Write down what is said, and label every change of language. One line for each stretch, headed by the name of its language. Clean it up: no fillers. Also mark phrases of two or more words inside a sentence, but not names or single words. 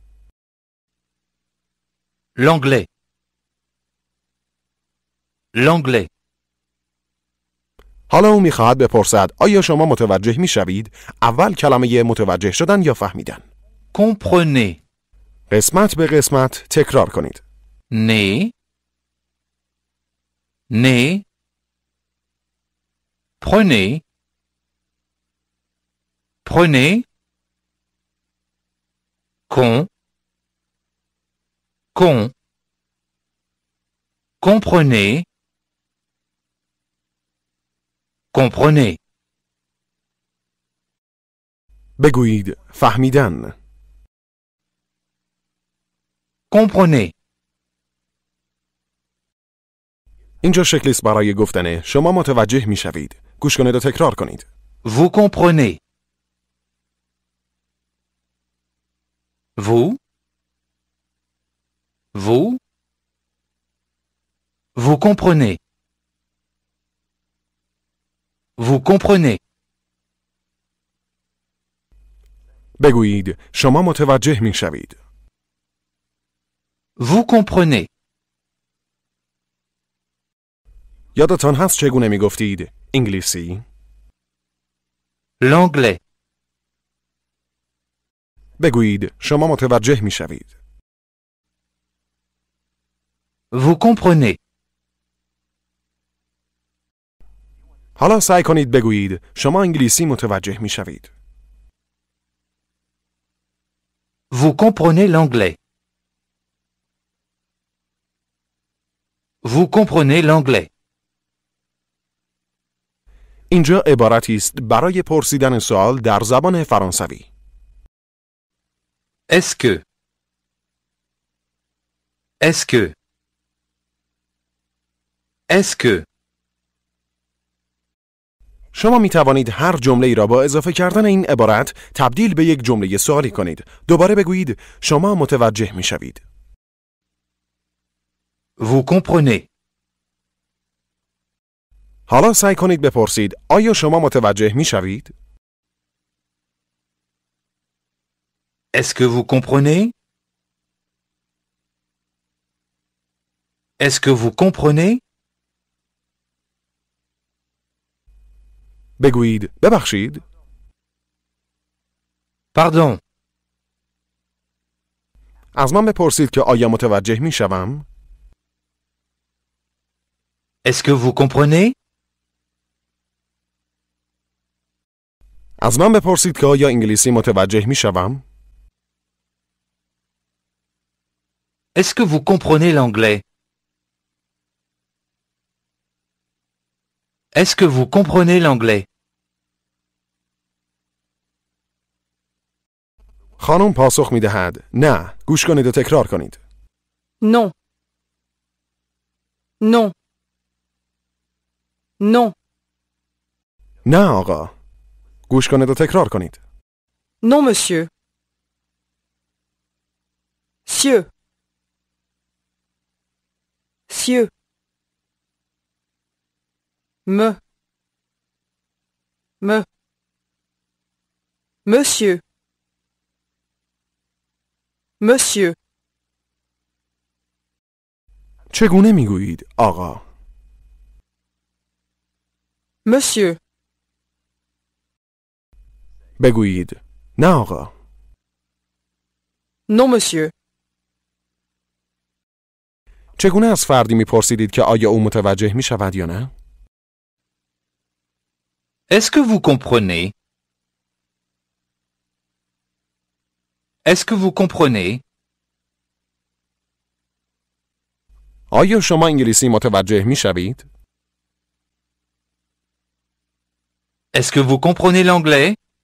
French: L'anglais. L'anglais.
Persian: حالا او میخواهد بپرسد آیا شما متوجه میشوید؟ اول کلمه متوجه شدن یا فهمیدن.
French: Comprenez.
Persian: قسمت به قسمت تکرار کنید.
French: Né. Né. Prenez. Prenez. Con. Con. Comprenez. Comprenez.
Persian: بگویید فهمیدن.
French: Comprenez.
Persian: اینجا شکلی است برای گفتن شما متوجه میشوید. گوش کنید و تکرار کنید.
French: Vous comprenez. Vous. Vous. Vous comprenez. Vous comprenez.
Persian: بگویید شما متوجه میشوید.
French: Vous comprenez.
Persian: یادتان هست چگونه میگفتید انگلیسی؟
French: L'anglais.
Persian: بگویید شما متوجه میشوید.
French: Vous comprenez.
Persian: حالا سعی کنید بگویید شما انگلیسی متوجه میشوید.
French: Vous comprenez l'anglais. Vous comprenez l'anglais.
Persian: اینجا عبارتی است برای پرسیدن سوال در زبان فرانسوی.
French: Est-ce que. Est-ce que. Est-ce que.
Persian: شما می توانید هر جمله را با اضافه کردن این عبارت تبدیل به یک جمله سوالی کنید. دوباره بگویید شما متوجه می شوید.
French: Vous comprenez.
Persian: حالا سعی کنید بپرسید آیا شما متوجه می شوید؟
French: Est-ce que vous comprenez? Est-ce que vous comprenez?
Persian: بگویید ببخشید.
French: Pardon.
Persian: از من بپرسید که آیا متوجه می شوم؟
French: Est-ce que vous comprenez?
Persian: از من بپرسید که آیا انگلیسی متوجه می شوم؟
French: Est-ce que vous comprenez l'anglais? Est-ce que vous comprenez l'anglais?
Persian: خانم پاسخ می دهد نه. گوش کنید و تکرار کنید.
French: Non. Non. Non.
Persian: نه آقا. گوش کنید و تکرار کنید.
French: Non, monsieur. Cieux. Cieux. Me. Me. Monsieur. Monsieur.
Persian: چگونه می گویید آقا؟
French: Monsieur.
Persian: بگویید نه آقا.
French: Non, monsieur.
Persian: چگونه از فردی می پرسیدید که آیا او متوجه می شود یا نه؟
French: Est-ce que vous comprenez? Est-ce que vous comprenez?
Persian: آیا شما انگلیسی متوجه می شوید؟
French: Est-ce que vous comprenez l'anglais?